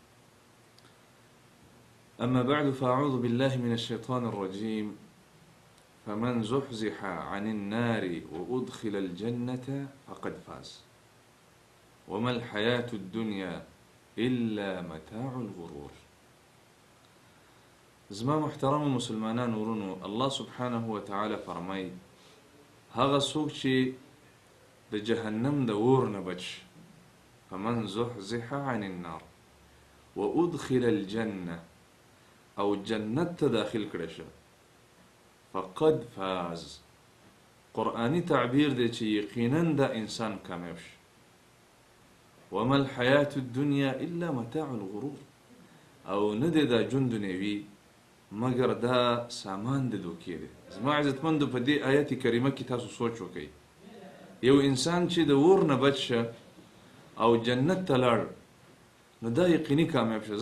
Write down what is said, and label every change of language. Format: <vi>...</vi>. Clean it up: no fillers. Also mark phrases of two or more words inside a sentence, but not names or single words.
<ar>أما بعد، فأعوذ بالله من الشيطان الرجيم. فمن زحزح عن النار وأدخل الجنة فقد فاز وما الحياة الدنيا إلا متاع الغرور.</ar> <ps>زما محترم مسلمانان ورونو، الله</ps> <ar>سبحانه وتعالى</ar> <ps>فرمای هغه څوک چې د جهنم د اور نه بچ،</ps> <ar>فمن زحزح عن النار وادخل الجنه،</ar> <ps>او جنت ته داخل کړه شه،</ps> <ar>فقد فاز.</ar> <ps>قرآنی تعبیر دی چې یقینا دا انسان کامیاب شه.</ps> <ar>وما الحیاة الدنیا الا متاع الغرور،</ar> <ps>او نه دی دا ژوند دنیوي مگر دا سامان د دوکې دی. زما عزتمندو، په دې آیت کریمه کې تاسو سوچ وکئ. یو انسان چې د اور نه بچ شه او جنت ته لاړ، نو دا یقیني کامیاب شه.</ps>